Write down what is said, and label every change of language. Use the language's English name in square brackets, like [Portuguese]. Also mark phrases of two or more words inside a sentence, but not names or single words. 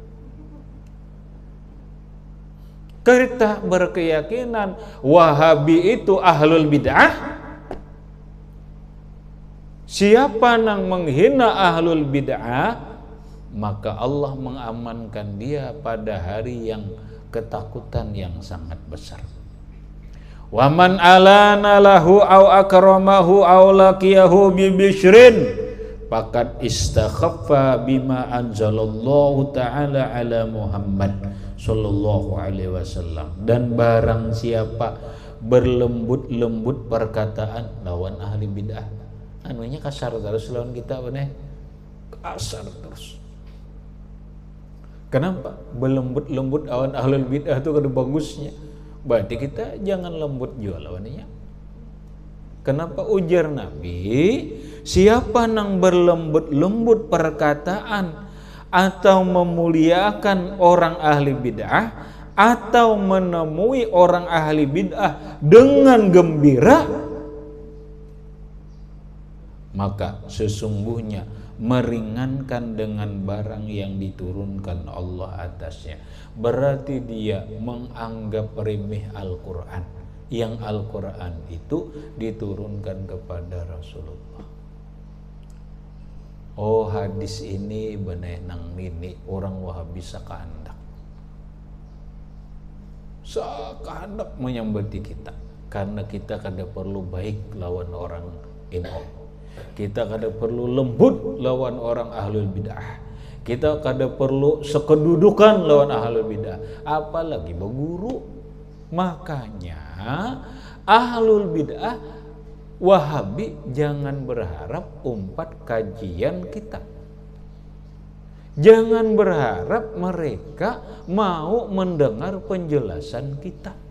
[Indonesian] Kita berkeyakinan Wahabi itu [Arabic] أهل البدعة. [Indonesian] Siapa nang menghina [Arabic] أهل البدعة, [Indonesian] maka Allah mengamankan dia pada hari yang ketakutan yang sangat besar. [Arabic] ومن ألان له أو أكرمه أو لقيه ب بشر فقد استخف بما أنزل الله تعالى على محمد صلى الله عليه وسلم. [Indonesian] Dan barang siapa berlembut-lembut perkataan lawan ahli bid'ah, anunya kasar terus lawan kita bener, kasar terus. Kenapa? Berlembut-lembut lawan ahli bid'ah itu ada bagusnya. Berarti kita jangan lembut juga lawannya. Kenapa? Ujar Nabi, siapa nang berlembut-lembut perkataan atau memuliakan orang ahli bid'ah atau menemui orang ahli bid'ah dengan gembira, maka sesungguhnya meringankan dengan barang yang diturunkan Allah atasnya. Berarti dia menganggap remeh Al-Quran, yang Al-Quran itu diturunkan kepada Rasulullah. [Banjar] Oh, hadis ini benar nang nini orang Wahabi sakahandak menyambati kita, karena kita kada perlu baik lawan orang ini. Kita kada perlu lembut lawan orang [Arabic] أهل البدعة. [Banjar] Kita kada perlu sekedudukan lawan [Arabic] أهل البدعة, [Banjar] apalagi berguru. [Indonesian] Makanya [Arabic] أهل البدعة [Indonesian] Wahabi jangan berharap umpat kajian kita. Jangan berharap mereka mau mendengar penjelasan kita.